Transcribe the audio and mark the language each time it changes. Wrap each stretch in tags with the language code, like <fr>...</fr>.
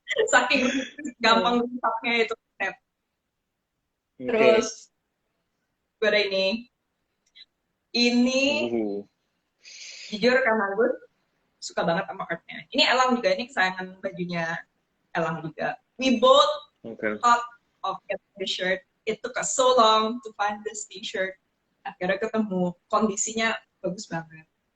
<id>Saking gampang rusaknya itu kaset. Terus gue ada ini jujur karena gue suka banget sama artnya. Ini Elang juga, ini kesayangan bajunya Elang juga.</id> <en>We both thought of getting this shirt. It took us so long to find this t-shirt.</en> <id>Akhirnya ketemu, kondisinya bagus banget.</id>